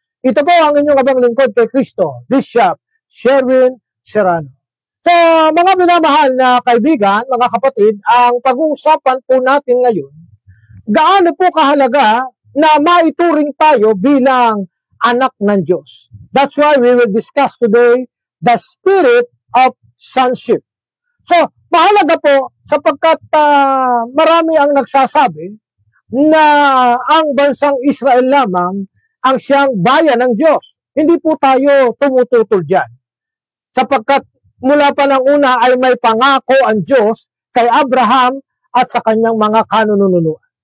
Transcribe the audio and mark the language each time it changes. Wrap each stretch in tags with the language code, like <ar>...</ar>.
<tl>Ito po ang inyong abang lingkod kay Kristo, Bishop Sherwin Serrano. So, mga minamahal na kaibigan, mga kapatid, ang pag-uusapan po natin ngayon, gaano po kahalaga na maituring tayo bilang anak ng Diyos.</tl> <en>That's why we will discuss today the spirit of sonship.</en> <tl>So, mahalaga po sapagkat marami ang nagsasabi na ang bansang Israel lamang ang siyang bayan ng Diyos. Hindi po tayo tumututol dyan. Sapagkat mula pa ng una ay may pangako ang Diyos kay Abraham at sa kanyang mga kanununuan.</tl>